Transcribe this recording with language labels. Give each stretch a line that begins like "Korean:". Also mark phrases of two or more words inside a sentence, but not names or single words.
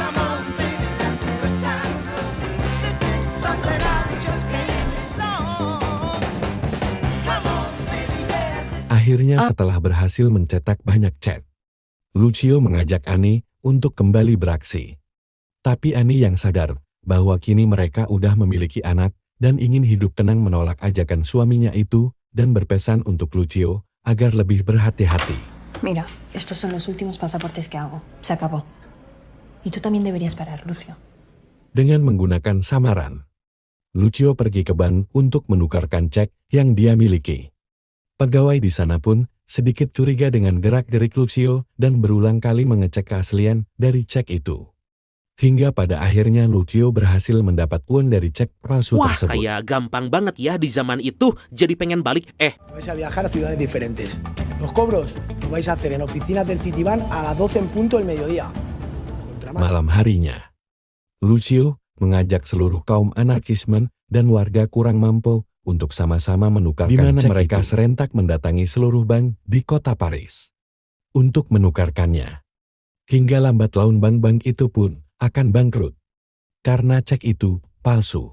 Indonesian: Akhirnya setelah berhasil mencetak banyak cek, Lucio mengajak Annie untuk kembali beraksi. Tapi Annie yang sadar bahwa kini mereka udah memiliki anak dan ingin hidup tenang menolak ajakan suaminya itu dan berpesan untuk Lucio agar lebih berhati-hati.
Spanish: Mira, estos son los últimos pasaportes que hago. Se acabó. Y tú también deberías parar, Lucio.
Indonesian: Dengan menggunakan samaran, Lucio pergi ke bank untuk menukarkan cek yang dia miliki. Pegawai di sana pun sedikit curiga dengan gerak-gerik Lucio dan berulang kali mengecek keaslian dari cek itu. Hingga pada akhirnya Lucio berhasil mendapat uang dari cek palsu tersebut. Wah, kayak gampang banget ya di zaman itu. Jadi pengen balik.
Spanish: Vais a viajar a ciudades diferentes. Los cobros los vais a hacer en oficinas del Citibank a las 12 en punto del mediodía.
Indonesian: Malam harinya, Lucio mengajak seluruh kaum anarkismen dan warga kurang mampu untuk sama-sama menukarkan di mana mereka serentak mendatangi seluruh bank di kota Paris untuk menukarkannya. Hingga lambat laun bank-bank itu pun akan bangkrut karena cek itu palsu.